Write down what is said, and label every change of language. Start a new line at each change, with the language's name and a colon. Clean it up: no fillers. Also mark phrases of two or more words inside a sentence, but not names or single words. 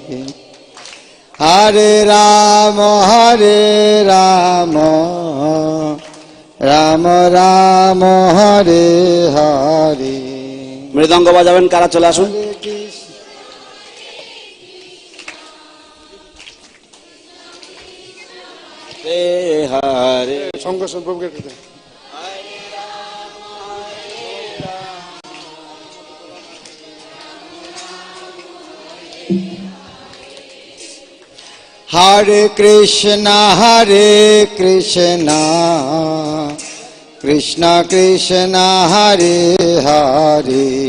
Sanskrit: Hare Rama Rama Rama Hare Hare
Bangla: মৃদঙ্গ বাজাবেন কারা চলে আসুন হরে শঙ্কর সম্ভবকে
Sanskrit: Hare Krishna Krishna Krishna Hare Hare